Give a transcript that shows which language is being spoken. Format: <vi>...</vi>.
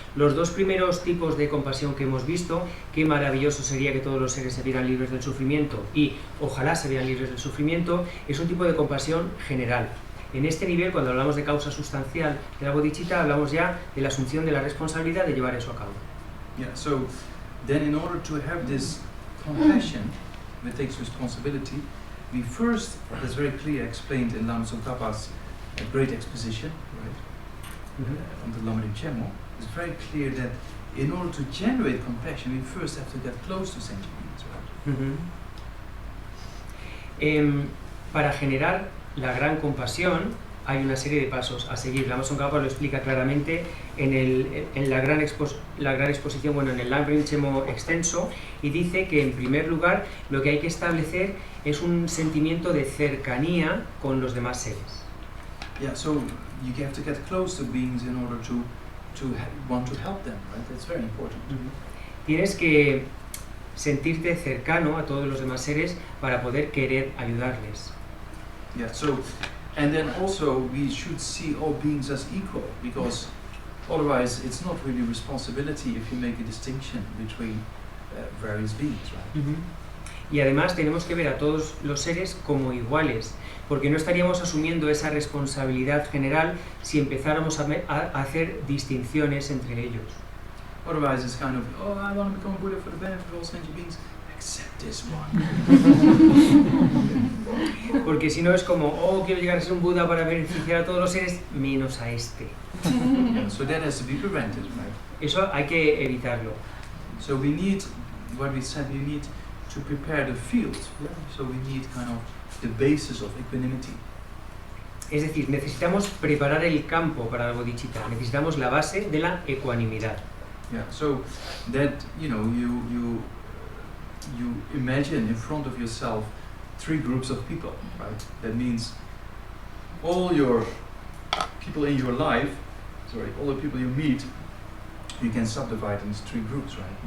<es>Los dos primeros tipos de compasión que hemos visto, qué maravilloso sería que todos los seres se vieran libres del sufrimiento y ojalá se vean libres del sufrimiento, es un tipo de compasión general. En este nivel, cuando hablamos de causa sustancial de la bodhicitta, hablamos ya de la asunción de la responsabilidad de llevar eso a cabo.</es> <en>Yeah, so then in order to have this compassion that takes responsibility, we first, that's very clear explained in Lama Tsongkhapa's great exposition, right, on the Lama Rinpoche, it's very clear that in order to generate compassion, we first have to get close to sentient beings, right?</en> <es>Para generar la gran compasión hay una serie de pasos a seguir. Lama Tsongkhapa lo explica claramente en la gran exposición, bueno, en el Lama Rinpoche extenso, y dice que en primer lugar lo que hay que establecer es un sentimiento de cercanía con los demás seres.</es> <en>Yeah, so you have to get close to beings in order to want to help them, right? That's very important.</en> <es>Tienes que sentirte cercano a todos los demás seres para poder querer ayudarles.</es> <en>Yeah, so, and then also we should see all beings as equal, because otherwise it's not really responsibility if you make a distinction between various beings, right?</en> <es>Y además tenemos que ver a todos los seres como iguales, porque no estaríamos asumiendo esa responsabilidad general si empezáramos a hacer distinciones entre ellos.</es> <en>Otherwise, it's kind of, oh, I want to become a Buddha for the benefit of all sentient beings, except this one.</en> <es>Porque si no es como, oh, quiero llegar a ser un Buda para beneficiar a todos los seres, menos a este.</es> <en>Yeah, so that has to be prevented, right?</en> <es>Eso hay que evitarlo.</es> <en>So we need, what we said, we need to prepare the field. Yeah? So we need kind of the basis of equanimity.</en> <es>Es decir, necesitamos preparar el campo para la bodhicitta, necesitamos la base de la ecuanimidad.</es> <en>Yeah, so that, you know, you imagine in front of yourself 3 groups of people, right? That means all your people in your life, all the people you meet, you can subdivide into 3 groups, right?</en>